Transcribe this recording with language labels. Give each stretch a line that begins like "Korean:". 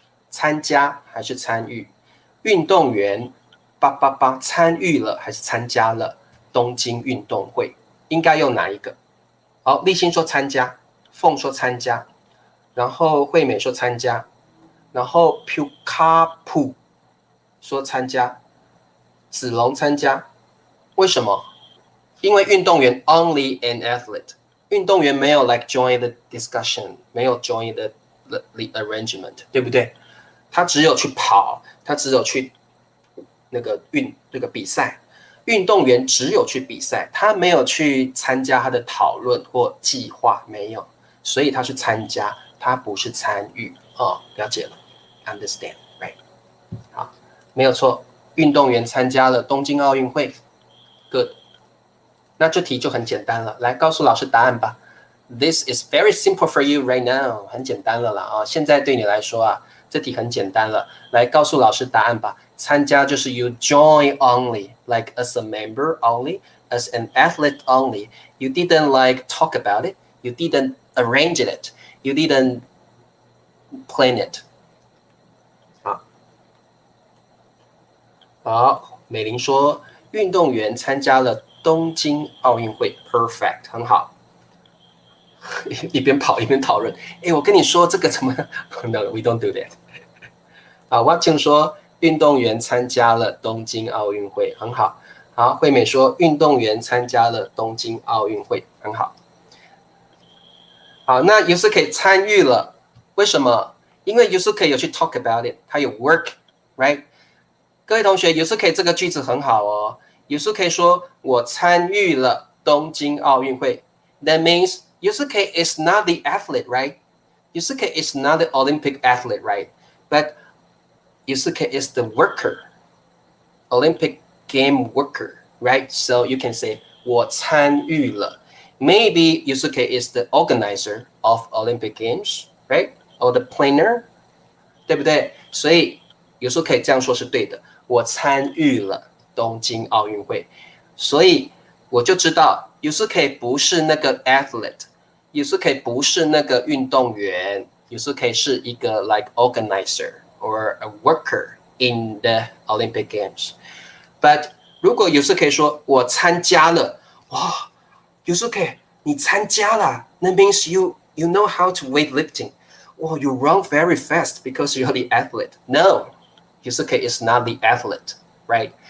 Chinese: 参加还是参与？运动员参与了还是参加了东京运动会？应该用哪一个？好，立新说参加，凤说参加，然后惠美说参加。然后 Pukapu 说参加，子龙参加，为什么？
English: 因为运动员 only an athlete，
Chinese: 运动员没有
English: like join the discussion， 没有 join the arrangement， 对不对？
Chinese: 他只有去跑，他只有去那个比赛，运动员只有去比赛，他没有去参加他的讨论或计划，没有，所以他是参加，他不是参与哦，了解了。
English: Understand, right?
Chinese: 好，没有错，运动员参加了东京奥运会 ，Good。那这题就很简单了，来告诉老师答案吧。
English: This is very simple for you right now，
Chinese: 很简单了啦啊！现在对你来说啊，这题很简单了，来告诉老师答案吧。参加就是
English: you join only, like as a member only, as an athlete only. You didn't like talk about it, you didn't arrange it, you didn't plan it.
Chinese: 好，美玲说运动员参加了东京奥运会 ，perfect， 很好。一边跑一边讨论，哎，我跟你说这个怎么 ？
English: No, we don't do that.
Chinese: 啊 ，Watson 说运动员参加了东京奥运会，很好。好，惠美说运动员参加了东京奥运会，很好。好，那 Yusuke 参与了，为什么？
English: 因为 Yusuke 有去 talk about it， 他有 work，right？
Chinese: 各位同学 Yusuke 这个句子很好哦。
English: Yusuke
Chinese: 说我参与了东京奥运会
English: That means Yusuke is not the athlete, right? Yusuke is not the Olympic athlete, right? But Yusuke is the worker, Olympic game worker, right? So you can say
Chinese: 我参与了
English: Maybe Yusuke is the organizer of Olympic Games, right? Or the planner,
Chinese: 对不对？所以有时候可以这样说是对的。我参与了东京奥运会，所以我就知道 Yusuke 不是那个 athlete， Yusuke 不是那个运动员 ，Yusuke 是一个
English: like organizer or a worker in the Olympic Games.
Chinese: But 如果 Yusuke 说我参加了，哇 ，Yusuke 你参加了，那
English: means you know how to weightlifting. Oh, you run very fast because you're the athlete. No, Yusuke is not the athlete, right?